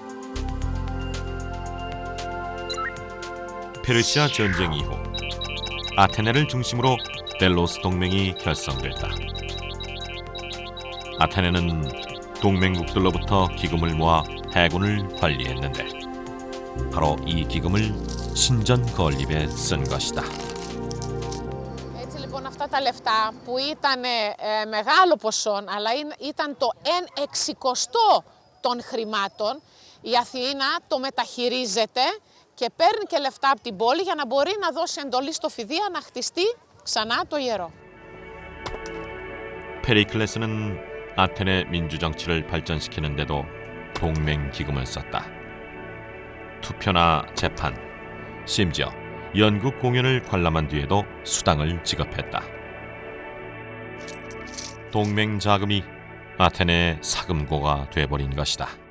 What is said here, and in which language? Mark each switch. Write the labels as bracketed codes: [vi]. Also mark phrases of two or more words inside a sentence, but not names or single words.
[ko] 페르시아 전쟁 이후 아테네를 중심으로 델로스 동맹이 결성됐다. 아테네는 동맹국들로부터 기금을 모아 해군을 관리했는데 바로 이 기금을 신전 건립에 쓴 것이다. [el] Έτσι λοιπόν αυτά τα λεφτά που ήταν μεγάλο ποσό αλλά ήταν το 1/60 των χρημάτων, η Αθήνα το μεταχειρίζεται και παίρνει και λεφτά από την πόλη για να μπορεί να δώσει εντολή στο Φιδία να χτιστεί ξανά το ιερό. [ko] 페리클레스는 아테네 민주정치를 발전시키는 데도 동맹 기금을 썼다. 투표나 재판, 심지어 연극 공연을 관람한 뒤에도 수당을 지급했다. 동맹 자금이 아테네의 사금고가 돼버린 것이다.